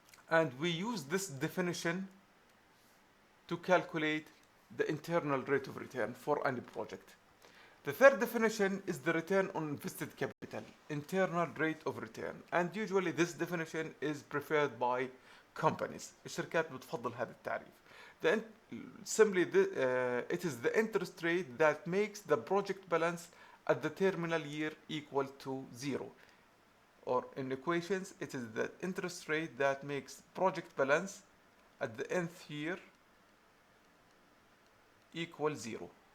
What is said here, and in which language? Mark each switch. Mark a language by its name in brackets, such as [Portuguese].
[English] And we use this definition to calculate the internal rate of return for any project. The third definition is the return on invested capital, internal rate of return, and usually this definition is preferred by companies. [Arabic] الشركات بتفضل هذا التعريف. [English] It is the interest rate that makes the project balance at the terminal year equal to 0. Or in equations, it is the interest rate that makes project balance at the nth year equal 0.